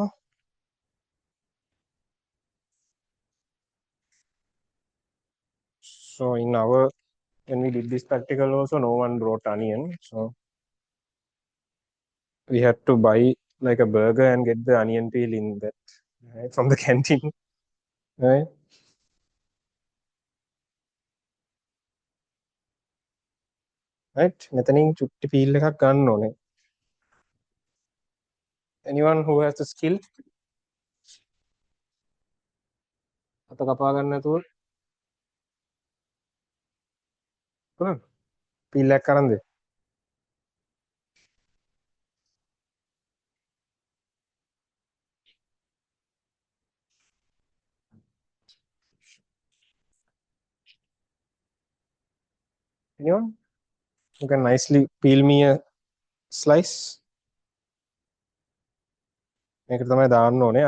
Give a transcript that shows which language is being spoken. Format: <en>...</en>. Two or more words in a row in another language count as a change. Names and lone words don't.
<en>So in our when we did this practical also, no one brought onion, so we had to buy like a burger and get the onion peel in that, right, from the canteen, right? Right.</en> <si>මෙතනින් චුට්ටි පීල් එකක් ගන්න ඕනේ.</si> <en>Anyone who has the skill?</en> <si>අත කපා ගන්න නැතුව පුළුවන්. පීල් එකක් අරන් දෙන්න.</si> <en>Anyone who can nicely peel me a slice?</en> <si>මේකට තමයි දාන්න ඕනේ.</si>